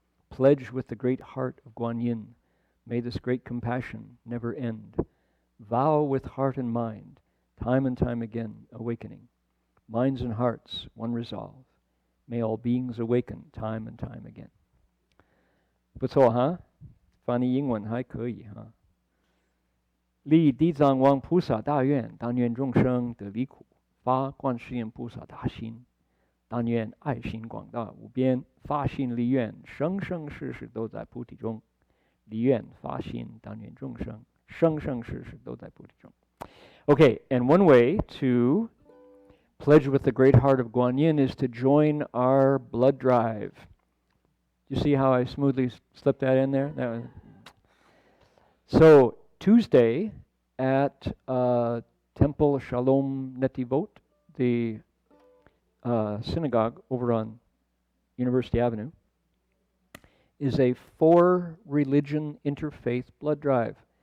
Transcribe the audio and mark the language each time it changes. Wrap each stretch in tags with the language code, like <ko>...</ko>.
<en>Pledge with the great heart of Guanyin, may this great compassion never end. Vow with heart and mind, time and time again awakening. Minds and hearts, one resolve. May all beings awaken time and time again.</en> <zh>不错哈，翻译英文还可以哈。立地藏王菩萨大愿，但愿众生得离苦；发观世音菩萨大心，但愿爱心广大无边。发心立愿，生生世世都在菩提中。立愿发心，但愿众生生生世世都在菩提中。</zh> <en>Okay, and one way to pledge with the great heart of Guanyin is to join our blood drive. You see how I smoothly slipped that in there? So Tuesday at Temple Shalom Netivot, the synagogue over on University Avenue, is a 4-religion interfaith blood drive.</en>